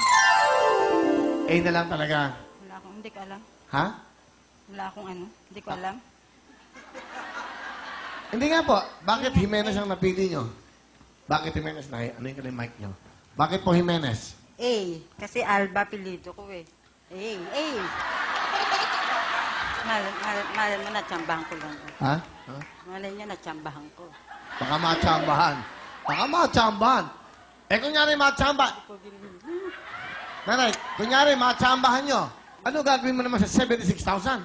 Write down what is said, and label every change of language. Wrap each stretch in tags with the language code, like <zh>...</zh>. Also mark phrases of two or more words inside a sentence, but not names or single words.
<tl>A na lang talaga. Wala akong, hindi ko alam. Ha? Wala akong ano, hindi ko alam. Hindi nga po. Bakit Jimenez ang napili nyo? Bakit Jimenez na? Ano yung mic nyo? Bakit po Jimenez? A. Kasi Alba pilido ko eh. A. A. Malay mo, natsambahan ko lang. Ha? Malay niya, natsambahan ko. Baka matsambahan. Baka matsambahan. Eh, kunyari matsambahan. Nanay, kunyari matsambahan nyo. Ano gagawin mo naman sa 76,000?</tl>